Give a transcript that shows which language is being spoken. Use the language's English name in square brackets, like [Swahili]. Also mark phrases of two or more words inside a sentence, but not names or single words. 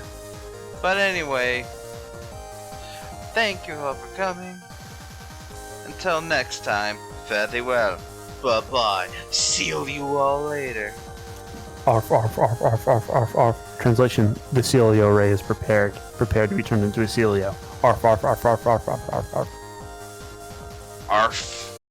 [English] But anyway, thank you all for coming. Until next time, fare thee well. Bye-bye. See you all later. Arf, arf, arf, arf, arf, arf, arf. Translation, the Celio ray is prepared to be turned into a Celio. Arf, arf, arf, arf, arf, arf, arf, arf. Arf.